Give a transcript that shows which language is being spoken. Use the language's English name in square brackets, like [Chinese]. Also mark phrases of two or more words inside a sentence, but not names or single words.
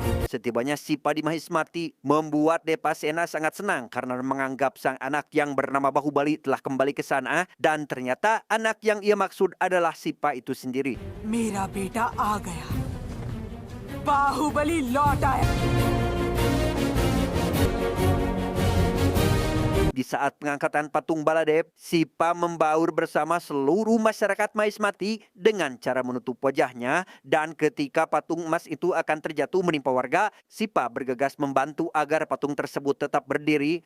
[Indonesian] Setibanya Sipa di Mahismati membuat Depasena sangat senang karena menganggap sang anak yang bernama Bahubali telah kembali ke sana dan ternyata anak yang ia maksud adalah Sipa itu sendiri. [Hindi] मेरा बेटा आ गया बाहुबली लौट आया [Indonesian] Di saat pengangkatan patung Baladev, Sipa membaur bersama seluruh masyarakat Mahismati dengan cara menutup wajahnya dan ketika patung emas itu akan terjatuh menimpa warga, Sipa bergegas membantu agar patung tersebut tetap berdiri.